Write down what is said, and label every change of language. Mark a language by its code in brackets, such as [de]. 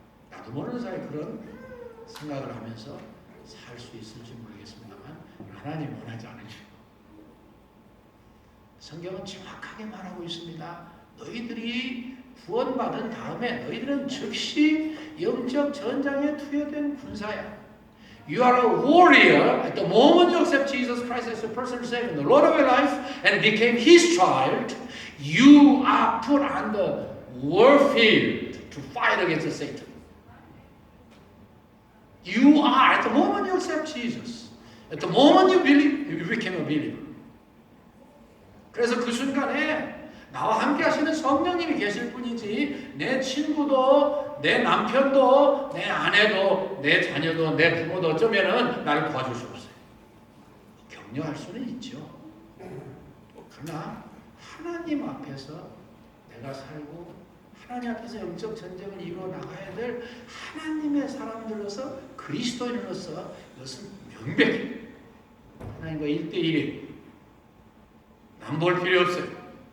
[ko] 나도 모르는 사이에 그런 생각을 하면서 살 수 있을지 모르겠습니다만 하나님 원하지 않으시고 성경은 정확하게 말하고 있습니다. 너희들이 구원받은 다음에 너희들은 즉시 영적 전장에 투여된 군사야. [en] You are a warrior at the moment you accept Jesus Christ as your personal Savior and the Lord of your life and became His child. You are put on the warfield to fight against Satan. You are, at the moment you accept Jesus, at the moment you believe, you became a believer. [ko] 그래서 그 순간에 나와 함께 하시는 성령님이 계실 뿐이지 내 친구도 내 남편도 내 아내도 내 자녀도 내 부모도 어쩌면은 나를 도와줄 수 없어요. 격려할 수는 있죠. 그러나 하나님 앞에서 내가 살고 하나님 앞에서 영적 전쟁을 이루어 나가야 될 하나님의 사람들로서 그리스도인으로서 이것은 명백히 하나님과 1대1이 남볼 필요 없어요.